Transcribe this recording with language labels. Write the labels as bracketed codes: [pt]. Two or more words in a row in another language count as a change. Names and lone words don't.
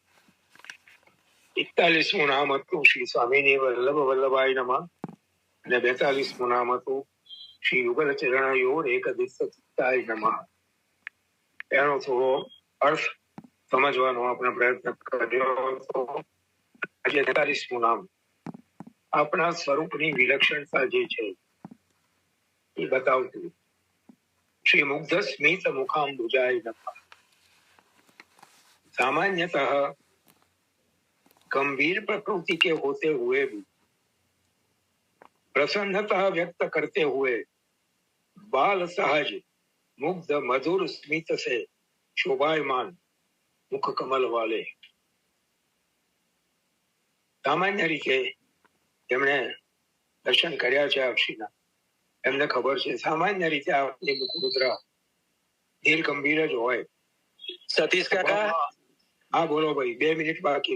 [gu] 41મું નામ હતું [sa] શ્રી સ્વામીની વલ્લભ વલ્લભાય નમઃ [gu] અને 42મું નામ હતું [sa] શ્રી યુગલ ચરણયોર એકદિશ ચિત્તાય નમઃ. [gu] એનો થોડો અર્થ સમજવાનો આપણે પ્રયત્ન કર્યો હતો. આજે 43મું નામ આપણા સ્વરૂપની વિલક્ષણતા જે છે એ બતાવતું. [sa] श्री मुग्ध स्मित मुखाम्बुजाय नमः। [hi] सामान्यतः गंभीर प्रकृति के होते हुए भी प्रसन्नता व्यक्त करते हुए बाल सहज मुग्ध मधुर स्मित से शोभायमान मुख कमल वाले. [gu] સામાન્ય રીતે જેમણે દર્શન કર્યા છે આપશ્રીના એમને ખબર છે સામાન્ય રીતે આપની મુખ મુદ્રા ધીર ગંભીર જ હોય. સતીશ કાકા, હા બોલો ભાઈ, 2 મિનિટ બાકી.